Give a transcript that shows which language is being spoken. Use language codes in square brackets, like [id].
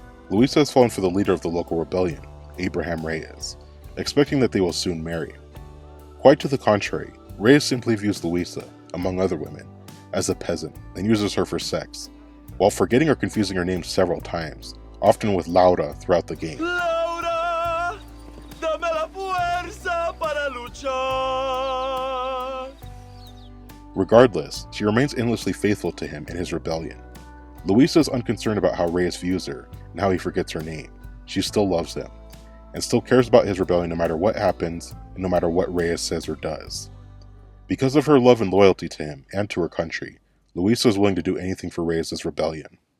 [en] Luisa has fallen for the leader of the local rebellion, Abraham Reyes, expecting that they will soon marry. Quite to the contrary, Reyes simply views Luisa, among other women, as a peasant and uses her for sex, while forgetting or confusing her name several times, often with Laura throughout the game. [es] Laura, dame la fuerza para luchar. [en] Regardless, she remains endlessly faithful to him in his rebellion. Luisa is unconcerned about how Reyes views her and how he forgets her name. She still loves him, and still cares about his rebellion no matter what happens and no matter what Reyes says or does. Because of her love and loyalty to him and to her country, Luisa was willing to do anything for Reyes' rebellion.